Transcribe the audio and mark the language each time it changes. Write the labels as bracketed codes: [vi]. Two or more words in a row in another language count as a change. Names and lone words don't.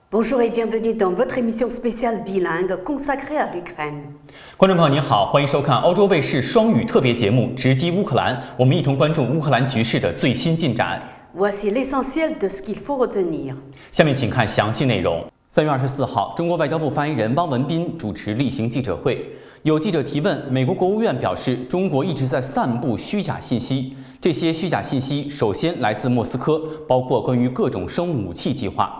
[fr] Bonjour et bienvenue dans votre émission spéciale bilingue consacrée à l'Ukraine。 [zh] 观众朋友您好，欢迎收看欧洲卫视双语特别节目《直击乌克兰》，我们一同关注乌克兰局势的最新进展。 [fr] Voici l'essentiel de ce qu'il faut retenir。 [zh] 下面请看详细内容。3月24号，中国外交部发言人汪文斌主持例行记者会，有记者提问，美国国务院表示，中国一直在散布虚假信息，这些虚假信息首先来自莫斯科，包括关于各种生物武器计划。